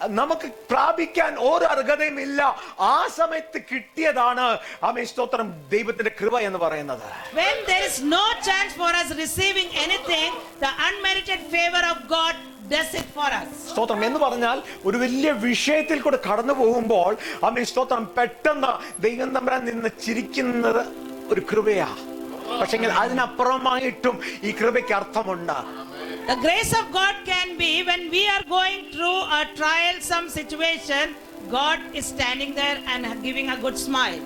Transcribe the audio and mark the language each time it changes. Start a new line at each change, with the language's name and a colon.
Malayalam: നമുക്ക് പ്രാപിക്കാൻ ഒരു അർഹതയും ഇല്ല, ആ സമയത്ത് കിട്ടിയതാണ് ആമേൻ സ്തോത്രം ദൈവത്തിന്റെ കൃപ എന്ന് പറയുന്നത്.
English: When there is no chance for us receiving anything, the unmerited favor of God does it for us.
Malayalam: സ്തോത്രം എന്ന് പറഞ്ഞാൽ ഒരു വലിയ വിഷയത്തിൽ കൂടെ കടന്നു പോകുമ്പോൾ ആമേൻ സ്തോത്രം പെട്ടെന്ന് ദൈവം തമ്പുരാൻ നിന്ന് ചിരിക്കുന്നത് ഒരു കൃപയാ. പക്ഷെങ്കിൽ അതിനപ്പുറമായിട്ടും ഈ കൃപയ്ക്ക് അർത്ഥമുണ്ട്.
English: The grace of God can be when we are going through a trial, some situation, God is standing there and giving a good smile.